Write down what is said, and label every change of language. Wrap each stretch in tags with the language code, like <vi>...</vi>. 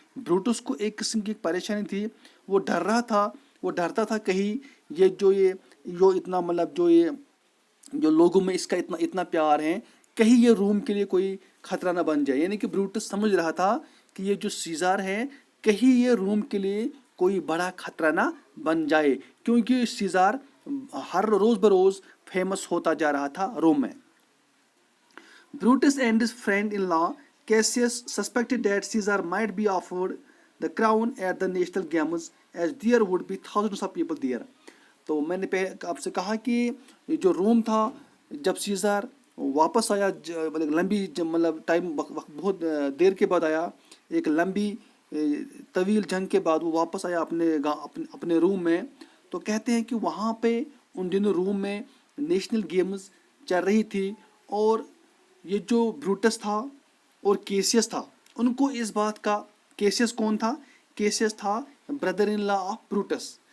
<ur>Brutus کو ایک قسم کی پریشانی تھی, وہ ڈر رہا تھا, وہ ڈرتا تھا کہیں یہ اتنا مطلب جو لوگوں میں اس کا اتنا پیار ہے کہیں یہ روم کے لیے کوئی خطرہ نہ بن جائے. یعنی کہ بروٹس سمجھ رہا تھا کہ یہ جو سیزار ہے کہیں یہ روم کے لیے کوئی بڑا خطرہ نہ بن جائے, کیونکہ سیزار ہر روز بروز فیمس ہوتا جا رہا تھا روم میں.</ur> <en>Brutus and his friend-in-law Cassius suspected that Caesar might be offered the crown at the national games as there would be thousands of people there.</en> <ur>تو میں نے آپ سے کہا کہ جو روم تھا جب سیزار واپس آیا لمبی ٹائم بہت دیر کے بعد آیا, ایک لمبی طویل جنگ کے بعد وہ واپس آیا اپنے روم میں, تو کہتے ہیں کہ وہاں پہ ان دنوں روم میں نیشنل گیمز چل رہی تھی اور یہ جو بروٹس تھا اور کیسیس تھا ان کو اس بات کا, کیسیس کون تھا؟ کیسیس تھا</ur> <en>Brother in law of Brutus.</en>